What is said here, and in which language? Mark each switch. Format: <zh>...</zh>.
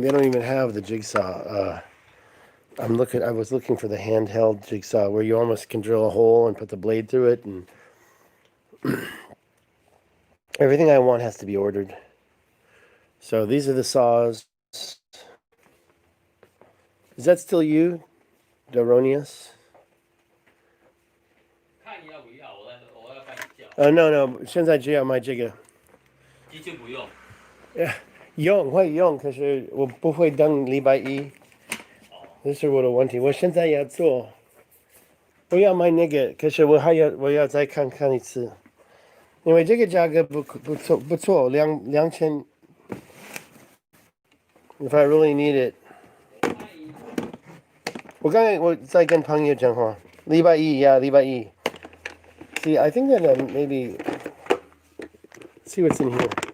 <en>They don't even have the jigsaw. I was looking for the handheld jigsaw where you almost can drill a hole and put the blade through it, and everything I want has to be ordered. So these are the saws. Is that still you, Doronius?</en> <zh>看你要不要，我要帮你叫。 No，现在只要买这个。机器不用。会用，可是我不会等礼拜一。这是我的问题。我现在要做，我要买那个，可是我要再看看一次，因为这个价格不错，2000。</zh> <en>If I really need it，</en> <zh>我刚才在跟朋友讲话，礼拜一。</zh> <en>See, I think that maybe see what's in here.</en>